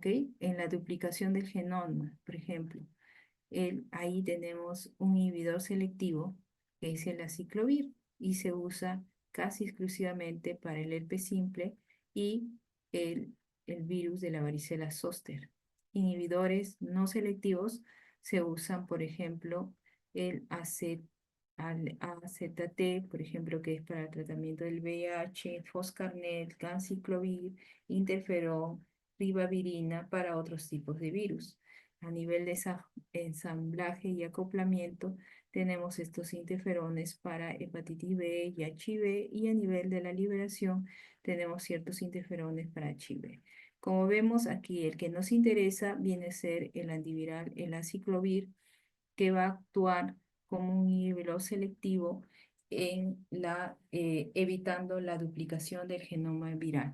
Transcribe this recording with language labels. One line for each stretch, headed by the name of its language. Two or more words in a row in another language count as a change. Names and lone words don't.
Spanish: En la duplicación del genoma, por ejemplo. Ahí tenemos un inhibidor selectivo que es el aciclovir y se usa casi exclusivamente para el herpes simple y el, el virus de la varicela zóster. Inhibidores no selectivos se usan, por ejemplo, el AZT, por ejemplo, que es para el tratamiento del VIH, foscarnet, ganciclovir, interferón, ribavirina para otros tipos de virus. A nivel de ensamblaje y acoplamiento, tenemos estos interferones para hepatitis B y HIV, y a nivel de la liberación tenemos ciertos interferones para HIV. Como vemos aquí, el que nos interesa viene a ser el antiviral, el aciclovir, que va a actuar como un inhibidor selectivo evitando la duplicación del genoma viral.